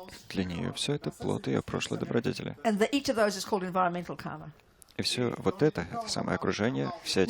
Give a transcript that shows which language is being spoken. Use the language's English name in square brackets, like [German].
[Russian] для нее все это плод ее прошлой добродетели. [English] And each of those is called environmental karma. [Russian] И все вот это самое окружение, все эти